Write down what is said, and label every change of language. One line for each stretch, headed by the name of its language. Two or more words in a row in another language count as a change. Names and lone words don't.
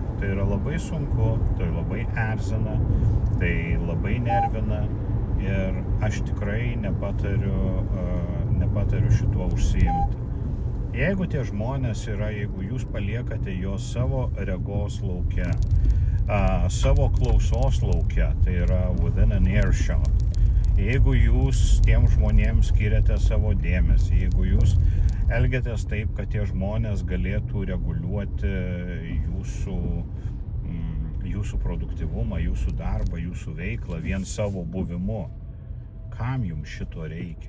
Lithuanian: Tai yra labai sunku, tai labai erzina, tai labai nervina ir aš tikrai nepatariu šituo užsiimti. Jeigu tie žmonės jeigu jūs paliekate juos savo regos lauke, savo klausos lauke, tai yra
English: within an earshot,
Lithuanian: jeigu jūs tiem žmonėms skiriate savo dėmesį, jeigu jūs elgiatės taip, kad tie žmonės galėtų reguliuoti jūsų produktyvumą, jūsų darbą, jūsų veiklą vien savo buvimu, kam jums šito reikia?